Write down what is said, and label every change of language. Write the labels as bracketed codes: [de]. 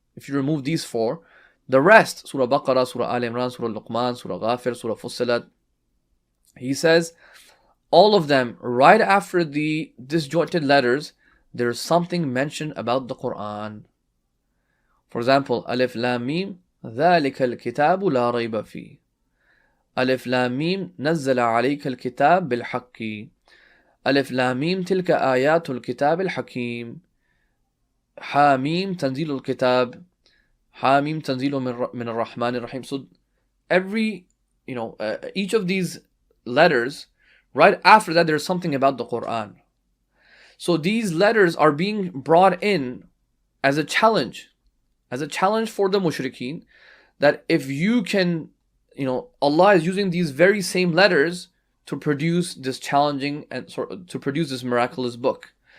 [en] If you remove these four, the rest, Surah Baqarah, Surah Al Imran, Surah Luqman, Surah Ghafir, Surah Fussilat, he says all of them, right after the disjointed letters, there's something mentioned about the Quran. For example, Alif Lam Mim, [ar] ذَلِكَ الْكِتَابُ لَا رَيْبَ فِيهِ. [en] Alif Lam Mim, [ar] نَزَّلَ عَلَيْكَ الْكِتَابِ بِالْحَقِّ. ألف لام ميم تلك آيات الكتاب الحكيم. حاميم تنزيل الكتاب. حاميم تنزيل من الرحمن الرحيم. [en] So every, each of these letters, right after that, there's something about the Quran. So these letters are being brought in as a challenge for the mushrikeen, that if you can, Allah is using these very same letters to produce this challenging and to produce this miraculous book.